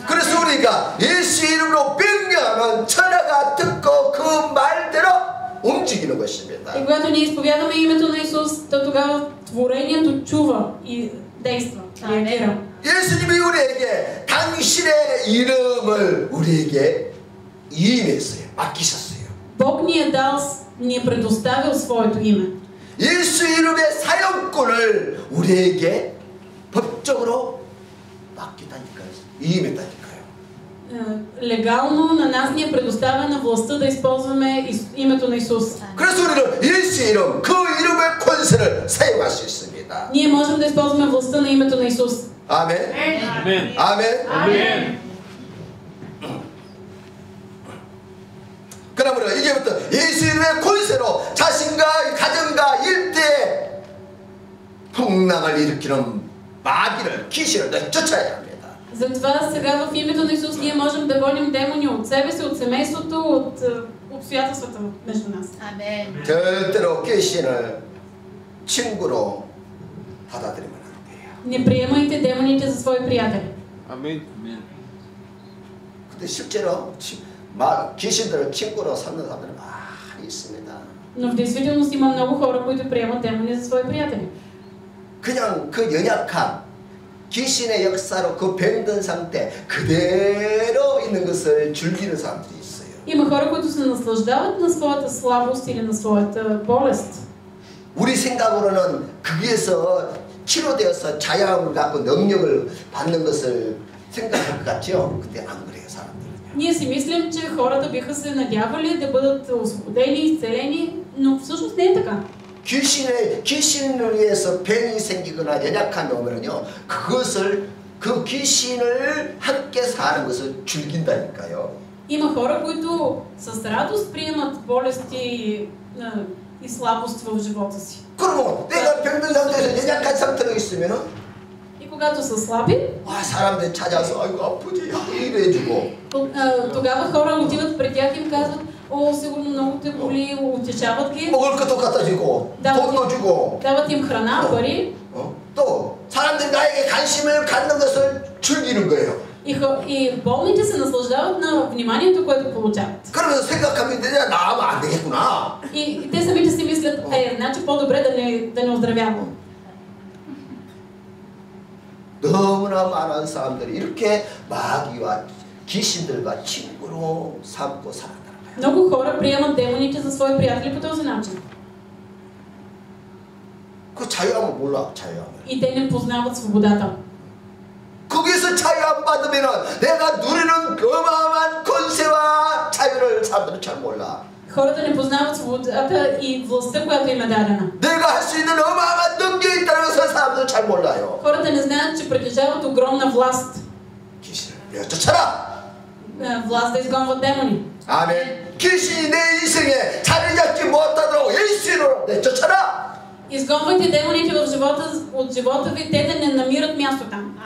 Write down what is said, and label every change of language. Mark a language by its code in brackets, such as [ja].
[ko] 그래서 우리가 예수 이름으로 명령하면 천하가 듣고 그 말대로 움직이는 것입니다. [bg] И когато ние изповядаме името на Исус, то тогава творението чува и действа, реагира. [ko] 예수님이 우리에게 당신의 이름을 우리에게 이임했어요. 맡기셨어요. [bg] Бог ни е предоставил своето име. [ko] 예수 이름의 사용권을 우리에게 법적으로 맡기다니까요. 이임했다니까요. [bg] Легално на нас ни е предоставена властта да използваме името на Исус. [ko] 그래서 우리는 예수 이름, 그 이름의 권세를 사용할 수 있습니다. [bg] Ние можем да използваме властта на името на Исус. [ko] 아멘. 아멘. 아멘. 아멘. 그러므로 이제부터 예수 이름의 권세로 자신과 가정과 일대에 풍랑을 일으키는 마귀를, 귀신을 쫓아야 합니다. [bg] Затова сега в името на Исус ние можем да гоним демони от себе си, от семейството, от обстоятелствата между нас. [ko] 아멘. 절대로 귀신을 친구로 받아들이면 안 돼요. [bg] Не приемайте демоните за свои приятели. [ko] 아멘. 근데 실제로 귀신들을 친구로 삼는 사람들은 많이 있습니다. [bg] Но в действителност има много хора, които приемат демони за свои приятели. [ko] 그냥 그 연약함, 귀신의 역사로 그 병든 상태 그대로 있는 것을 즐기는 사람들이 있어요. [bg] Има хора, които се наслаждават на своята слабост или на своята болест. [ko] 우리 생각으로는 거기에서 치료되어서 자유함을 갖고 능력을 받는 것을 생각할 것 같죠? 근데 안 그래요, 사람들은요. [bg] Ние си мислим, че хората биха се надявали да бъдат освободени, изцелени, но всъщност не е така. [ko] 귀신을 위해서 병이 생기거나 연약함이 오면요, 그 귀신을 함께 사는 것을 즐긴다니까요. [bg] Има хора, които с радост приемат болести и слабост в живота си. [ko] 그러면 내가 병든 상태에서 연약한 상태로 있으면은 [bg] И когато са слаби, [ko] 사람들이 찾아서 아이고 아프지 이래주고. [bg] тогава хора отиват при тях и им казват: "О, сигурно много те боли", утешават ги. [ko] 먹을 것도 갖다 주고 돈도 주고. [bg] дават им храна, пари. [ko] 또 사람들이 나에게 관심을 갖는 것을 즐기는 거예요. [bg] И болните се наслаждават на вниманието, което получават. [ko] 그러면서 생각하면 내가 나으면 안 되겠구나. [bg] И те самите си мислят: значи по-добре да не оздравявам. [ko] 너무나 많은 사람들이 이렇게 마귀와 귀신들과 친구로 삼고 살아가는 거예요. [bg] Много хора приемат демоните за свои приятели по този начин. [ko] 그 자유함을 몰라, 자유함을. [bg] И те не познават свободата. [ko] 거기서 자유함 받으면은 내가 누리는 어마어마한 권세와 자유를 사람들은 잘 몰라. [bg] Хората не познават свободата и властта, която им е дадена. [ko] 내가 할 수 있는 어마어마한 능력이 있다는 것을 사람들은 잘 몰라요. [bg] Хората не знаят, че притежават огромна власт. [ko] 귀신을 쫓아라. [bg] Власт да изгонват демони. [ko] 아멘. 귀신이 내 인생에 자리 잡지 못하도록 예수로 내쫓아라. [bg] Изгонвайте демоните от живота ви, те да не намират място там.